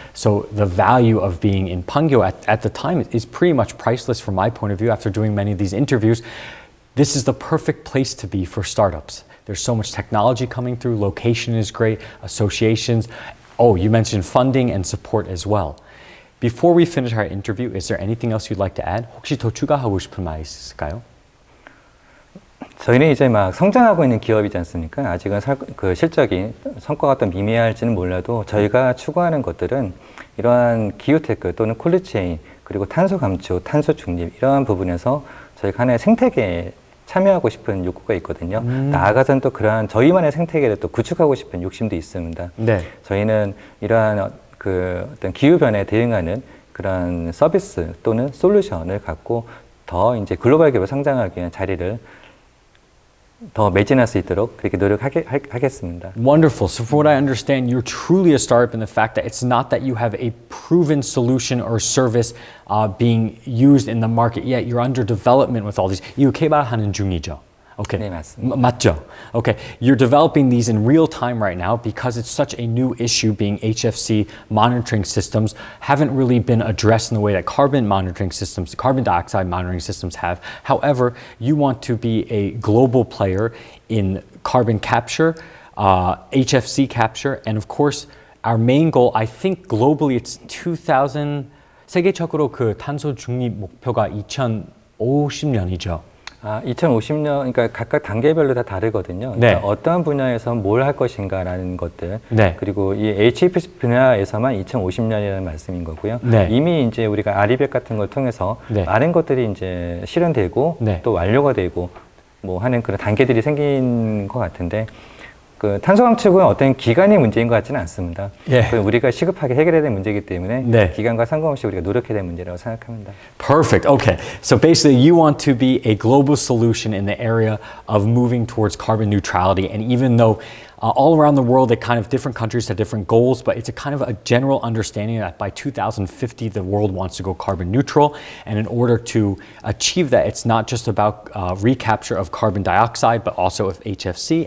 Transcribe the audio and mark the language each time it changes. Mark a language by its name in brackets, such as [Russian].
[English] So the value of being in Pangyo at the time is pretty much priceless from my point of view after doing many of these interviews. This is the perfect place to be for startups. There's so much technology coming through, location is great, associations. Oh, you mentioned funding and support as well. Before we finish our interview, is there anything else you'd like to add? [Korean] 혹시 더 추가하고 싶은 말 있을까요? 저희는 이제 막 성장하고 있는 기업이지 않습니까? 아직은 그 실적이 성과가 또 미미할지는 몰라도 저희가 추구하는 것들은 이러한 기후테크 또는 콜드체인 그리고 탄소 감축, 탄소 중립 이러한 부분에서 저희가 하나의 생태계에 참여하고 싶은 욕구가 있거든요. 나아가서는 또 그러한 저희만의 생태계를 또 구축하고 싶은 욕심도 있습니다. 네. 저희는 이러한 그 어떤 기후 변화에 대응하는 그런 서비스 또는 솔루션을 갖고 더 이제 글로벌 기업을 성장하기 위한 자리를 더 매진할 수 있도록 그렇게 노력하겠습니다. [English] Wonderful. So from what I understand, you're truly a startup in the fact that it's not that you have a proven solution or service being used in the market yet. You're under development with all these. [Korean] 이거 개발하는 중이죠. Okay. 네, 맞습니다. 맞죠? Okay. [English] You're developing these in real time right now because it's such a new issue being HFC monitoring systems haven't really been addressed in the way that carbon monitoring systems, carbon dioxide monitoring systems have. However, you want to be a global player in carbon capture, HFC capture, and of course, our main goal, I think globally it's 2000, [Korean] 세계적으로 그 탄소 중립 목표가 2050년이죠. 2050년, 그러니까 각각 단계별로 다 다르거든요. 네. 그러니까 어떠한 분야에서 뭘 할 것인가라는 것들. 네. 그리고 이 HFC 분야에서만 2050년이라는 말씀인 거고요. 네. 이미 이제 우리가 아리백 같은 걸 통해서 네. 많은 것들이 이제 실현되고 네. 또 완료가 되고 뭐 하는 그런 단계들이 생긴 것 같은데 그 탄소 감축은 어떤 기간의 문제인 것 같지는 않습니다. 예. 우리가 시급하게 해결해야 될 문제이기 때문에 네. 기간과 상관없이 우리가 노력해야 될 문제라고 생각합니다. [English] Perfect. Okay. So basically, you want to be a global solution in the area of moving towards carbon neutrality. And even though all around the world, different countries have different goals, but it's a kind of a general understanding that by 2050, the world wants to go carbon neutral. And in order to achieve that, it's not just about recapture of carbon dioxide, but also of HFC.